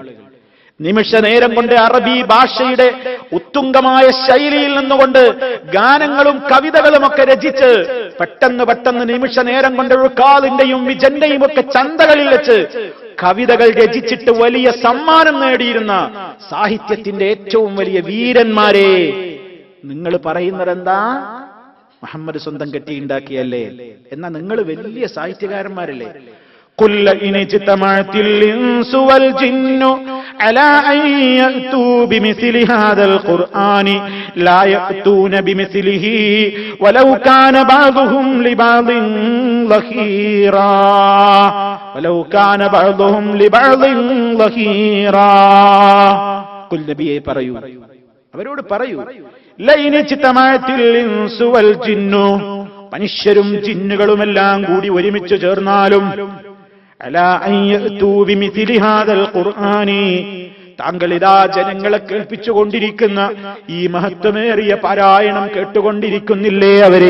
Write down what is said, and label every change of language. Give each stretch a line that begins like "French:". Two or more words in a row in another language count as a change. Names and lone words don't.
Malayalam: നിമിഷ നേരം കൊണ്ട് അറബി ഭാഷയുടെ ഉത്തുംഗമായ ശൈലിയിൽ നിന്നുകൊണ്ട് ഗാനങ്ങളും കവിതകളും ഒക്കെ രചിച്ച് പെട്ടെന്ന് നിമിഷ നേരം കൊണ്ട് ഉൾക്കാലിന്റെയും വിജന്റെയും ഒക്കെ ചന്തകളിൽ വെച്ച് കവിതകൾ രചിച്ചിട്ട് വലിയ സമ്മാനം നേടിയിരുന്ന സാഹിത്യത്തിന്റെ ഏറ്റവും വലിയ വീരന്മാരെ നിങ്ങൾ പറയുന്നത് എന്താ? മുഹമ്മദ് സ്വന്തം കെട്ടിയുണ്ടാക്കിയല്ലേ? എന്നാ നിങ്ങൾ വലിയ സാഹിത്യകാരന്മാരല്ലേ?
Arabic: قل إن اجتمعت الإنس والجن على أن يأتوا بمثل هذا القرآن لا يأتون بمثله ولو كان بعضهم لبعض ظهيرا ولو كان بعضهم لبعض ظهيرا.
Malayalam: قل നബിയെ പറയൂ, അവരോട് പറയൂ,
Arabic: لئن اجتمعت الإنس والجن,
Malayalam: മനുഷ്യരും ജിന്നുകളുമെല്ലാം കൂടി ഒരുമിച്ച് ചേർന്നാലും
Arabic: على أن يأتوا بمثل هذا القرآن,
Malayalam: താങ്കൾ ഇതാ ജനങ്ങളെ കേൾപ്പിച്ചുകൊണ്ടിരിക്കുന്ന ഈ മഹത്വമേറിയ പാരായണം കേട്ടുകൊണ്ടിരിക്കുന്നില്ലേ അവര്?